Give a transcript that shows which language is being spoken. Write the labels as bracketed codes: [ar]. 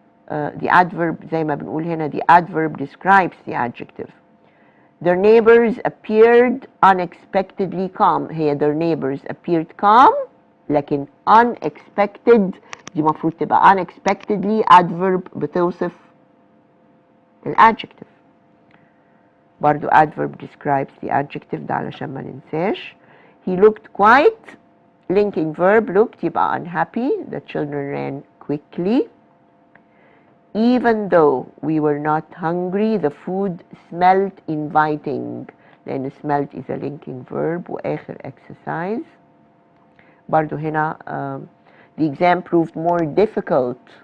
[en] The adverb [ar] زي ما بنقول هنا [en] the adverb describes the adjective. Their neighbors appeared unexpectedly calm. [ar] هي [en] their neighbors appeared calm، [ar] لكن unexpected دي مفروض تبقى unexpectedly adverb بتوصف الادجective. برضو [en] adverb describes the adjective، [ar] ده علشان ما ننساش. [en] He looked quiet، linking verb looked يبقى unhappy. The children ran quickly. Even though we were not hungry, the food smelled inviting. [ar] لأن [en] smelled is a linking verb. [ar] وآخر [en] exercise [ar] برضو هنا [en] the exam proved more difficult.